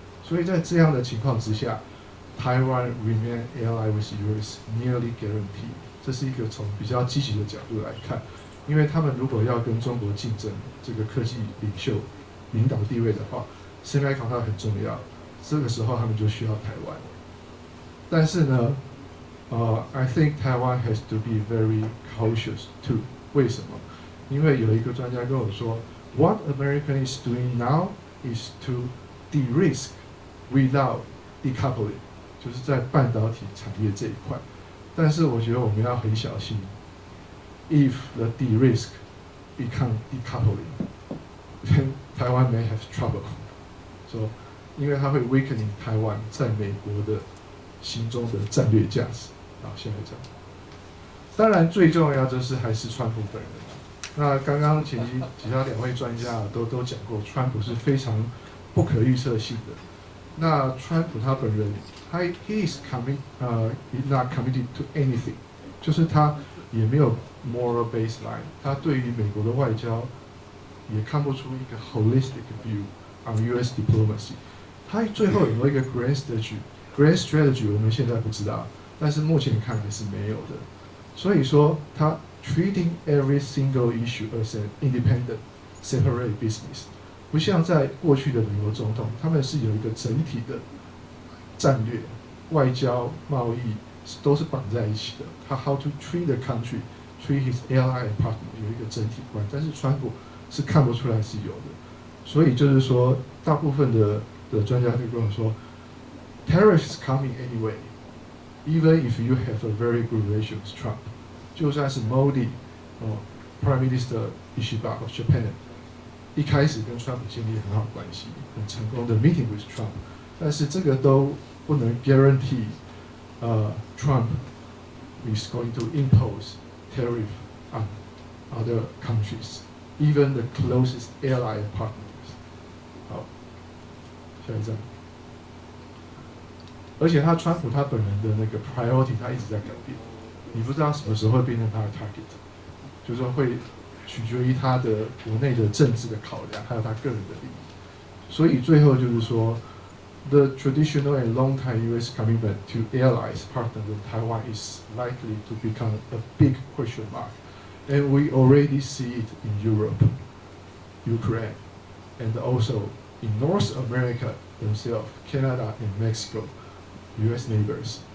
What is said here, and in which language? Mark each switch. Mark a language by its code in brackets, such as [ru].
[zh] 所以在这样的情况之下，台湾 remain ally with US nearly guarantee，这是一个从比较积极的角度来看，因为他们如果要跟中国竞争这个科技领导地位的话 ，semiconductor 很重要，这个时候他们就需要台湾。 [en] 但是呢， I think Taiwan has to be very cautious too。 [zh] 为什么？ [en] 因为有一个专家跟我说，What America is doing now is to de-risk without decoupling。 [zh] 就是在半导体产业这一块，但是我觉得我们要很小心 ， if the de-risk become decoupling， then Taiwan may have trouble。说，因为它会 weakening 台湾在美国的心中的战略价值。好，下一张。当然最重要就是还是川普本人。那刚刚其他两位专家都讲过，川普是非常不可预测性的。那川普他本人， he is not committed to anything，就是他也没有 moral baseline，他对于美国的外交也看不出一个 holistic view on U.S. [en] diplomacy。 [zh] 他最后有没有一个 grand strategy 我们现在不知道，但是目前看来是没有的。 [en] 所以说他 treating every single issue as an independent, separate business。 [zh] 不像在过去的美国总统，他们是有一个整体的战略、外交、贸易都是绑在一起的。他 how to treat the country, treat his ally and partner 有一个整体观，但是川普是看不出来是有的。 [en] 所以就是说，大部分的专家就跟我说，tariff is coming anyway, even if you have a very good relationship with Trump。 [zh] 就算是 Modi Prime Minister Ishiba of Japan。 [en] 一开始跟川普建立很好关系，很成功的 meeting with Trump，但是这个都不能 guarantee Trump is going to impose tariff on other countries, even the closest ally and partners。 [zh] 好，下一张。而且川普他本人的那个 priority 他一直在改变，你不知道什么时候会变成他的 target， 就是说会取决于他的国内的政治的考量，还有他个人的利益。 [en] 所以最后就是说，the traditional and long-time U.S. commitment to allies, partners in Taiwan is likely to become a big question mark, and we already see it in Europe, Ukraine, and also in North America themselves, Canada and Mexico, U.S. neighbors.